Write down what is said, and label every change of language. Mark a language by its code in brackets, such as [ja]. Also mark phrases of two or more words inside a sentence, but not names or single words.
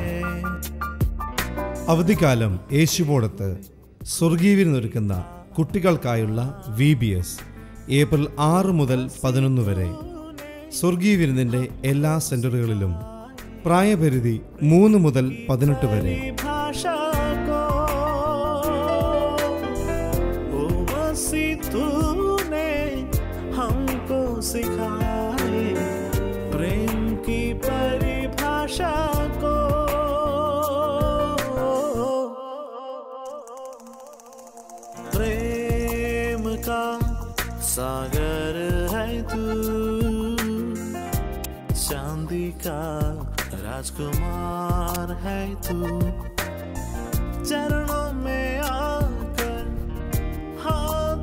[ml] അവധിക്കാലം യേശുവോടത്ത് സ്വർഗീയവിരുന്നൊരുക്കുന്ന കുട്ടികൾക്കായുള്ള VBS ഏപ്രിൽ 6 മുതൽ 11 വരെ. സ്വർഗീയ വിരുന്നിൻ്റെ എല്ലാ സെന്ററുകളിലും. പ്രായപരിധി 3 മുതൽ 18 വരെ. [hi] प्रेम की परिभाषा को प्रेम का सागर है तू, चांदी का राजकुमार है तू, चरणों में आकर हाँ